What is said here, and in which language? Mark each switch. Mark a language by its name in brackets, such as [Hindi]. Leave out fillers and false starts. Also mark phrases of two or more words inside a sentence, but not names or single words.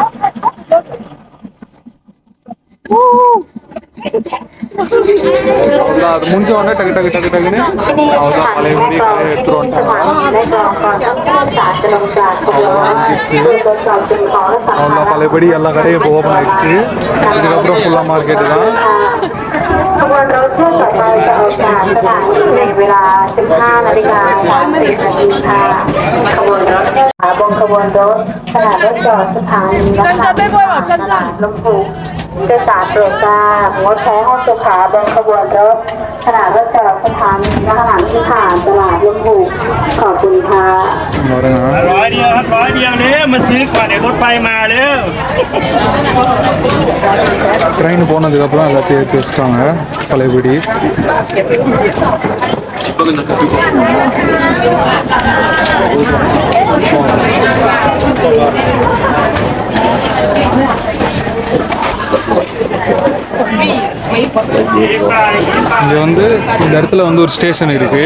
[Tamil] அது முடிஞ்ச உடனே டக்கு டக்கு டக்கு டக்குன்னு அவ்வளோதான் பழையபடி கடையை எடுத்துட்டு வந்துட்டாங்க. அவ்வளோ பழையபடி எல்லா கடையும் இப்போ ஓப்பன் ஆயிடுச்சு. இதுக்கப்புறம் ஃபுல்லாக மார்க்கெட்டு தான். [Thai] ขบวนรถเที่ยวต่อไปจะออกจากสถานีในเวลา 15:30 น. ค่ะขบวนรถบนขบวนรถขณะรถจอดสถานีนะคะตลาดลำพูโดยสารโปรดทราบงดใช้ห้องสุขาบนขบวนรถขณะรถจอดสถานีนะคะที่ผ่านตลาดลำพูขอบคุณค่ะ 100 เดียวครับ100 เดียวเนี่ยมาซื้อก่อนเดี๋ยวรถไฟมาเร็ว [Tamil] ட்ரெயின் போனதுக்கப்புறம் எல்லாத்தையும் எடுத்து வச்சுட்டாங்க பழையபடி. இங்கே வந்து இந்த இடத்துல வந்து ஒரு ஸ்டேஷன் இருக்குது.